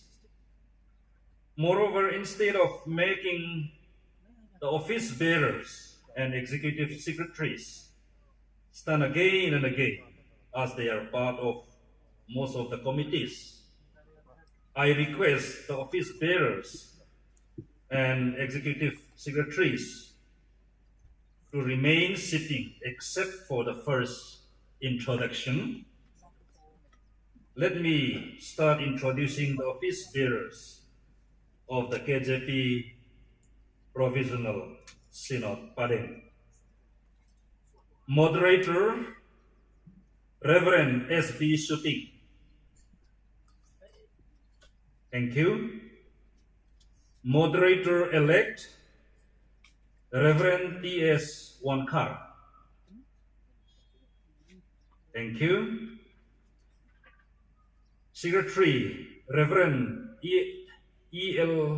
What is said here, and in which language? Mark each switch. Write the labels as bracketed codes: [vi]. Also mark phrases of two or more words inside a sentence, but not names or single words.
[en] Moreover, instead of making the office bearers and executive secretaries stand again and again as they are part of most of the committees, I request the office bearers and executive secretaries to remain sitting except for the first introduction. Let me start introducing the office bearers of the KJP Provisional Synod Padang. Moderator, Reverend S.B. Suting. Thank you. Moderator-elect, Reverend T.S. Wankar. Thank you. Secretary, Reverend E.L.